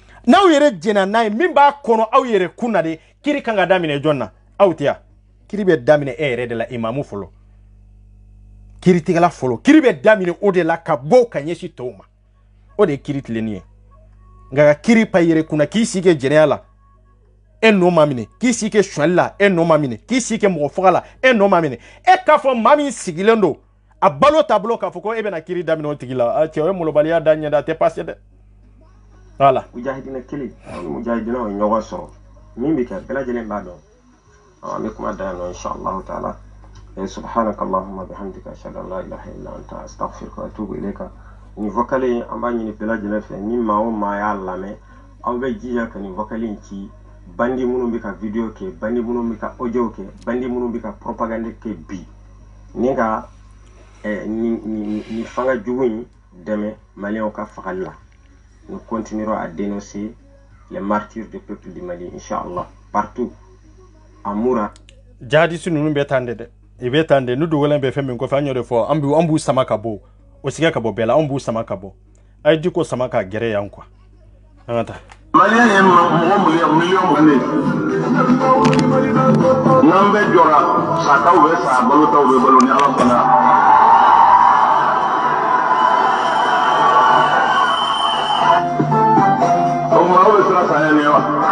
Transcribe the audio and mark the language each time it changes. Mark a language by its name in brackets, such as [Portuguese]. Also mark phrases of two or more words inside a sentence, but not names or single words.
[Bambara] n'aw yɛrɛ jɛna n'a ye min b'a kɔnɔ aw yɛrɛ kun na de kiri kan ka daminɛ jɔn na aw tɛ yan kiri bɛ daminɛ e yɛrɛ de la imamu fɔlɔ kiri tigɛla fɔlɔ kiri bɛ daminɛ o de la ka bɔ ka ɲɛsin tɔw ma o de ye kiri tilenni ye nka ka kiri pa yɛrɛ kunna k'i sigi kɛ jɛnɛya la e n'o ma minɛ k'i sigi kɛ suɲɛli la e n'o ma minɛ k'i sigi kɛ mɔgɔ faga la e n'o ma minɛ e k'a fɔ maa min sigilen don a balo taabolo k'a fɔ ko e bɛna kiri daminɛ o tigi la a cɛ o ye malobaliya da ɲɛ da a tɛ passe dɛ voilà mujahidina kelen mujahidina o ye ɲɔgɔn sɔrɔ min bɛ kɛ bɛɛ lajɛlen b'a dɔn an bɛ kuma da yan nɔ [Arabic] إن شاء الله تعالى سبحانك اللهم وبحمدك أشهد أن لا إله إلا أنت أستغفرك وأتوب إليك [Bambara] ni vocale an b'a ɲini bɛɛ lajɛlen fɛ ni maa o maa y'a lamɛn aw bɛ jija ka ni vocale in ci bandi minnu bɛ ka video kɛ bandi minnu bɛ ka audio kɛ bandi minnu bɛ ka propagande kɛ bi ni ka ni fanga jugu in dɛmɛ maliyɛnw ka fagali la [French] nous continuerons à dénoncer les martyrs du peuple du Mali [Bambara] inshallah partout amura jihadiste ninnu bɛ tan de dɛ i bɛ tan de n'u dogolen bɛ fɛn min kɔfɛ an y'o de fɔ an b'u sama ka bɔ o siga ka bɔ bɛɛ la an b'u sama ka bɔ a ye di ko sama ka gɛrɛ yan quoi an ka taa Malien ye mɔgɔ miliyɔn bannen n'an bɛ jɔra sataw bɛ sa balotaw bɛ balo ni Ala sɔnna o tuma aw bɛ siran saya ɲɛ wa